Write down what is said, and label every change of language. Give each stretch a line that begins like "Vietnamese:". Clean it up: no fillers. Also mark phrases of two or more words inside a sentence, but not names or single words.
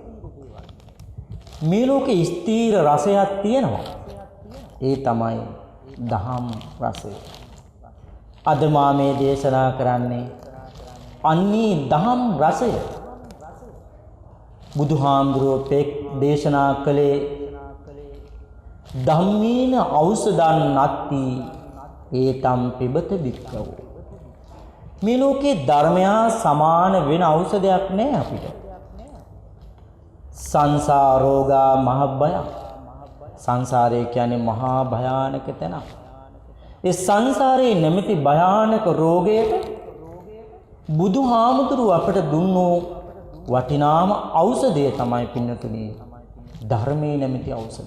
Sinhala: මේ ලෝකේ ස්ථීර රසයක් තියෙනවා. ඒ තමයි දහම් රසය. අද මා මේ දේශනා කරන්නේ අන්නේ දහම් රසය. බුදුහාමුදුරුවෝ දේශනා කළේ
Pali: ධම්මේන ඖෂධං නත්ති ඒතම් පිබත භික්ඛවෝ.
Sinhala: මේ ලෝකේ ධර්මයා සමාන වෙන ඖෂධයක් නැහැ අපිට.
Pali: සංසාරෝගා මහ භය.
Sinhala: සංසාරය කියන්නේ මහා භයානක තැනක්. ඒ සංසාරේ නැමැති භයානක රෝගයට බුදුහාමුදුරුව අපට දුන්නු වටිනාම ඖෂධය තමයි පින්නතුනි ධර්මයේ නැමැති ඖෂධය.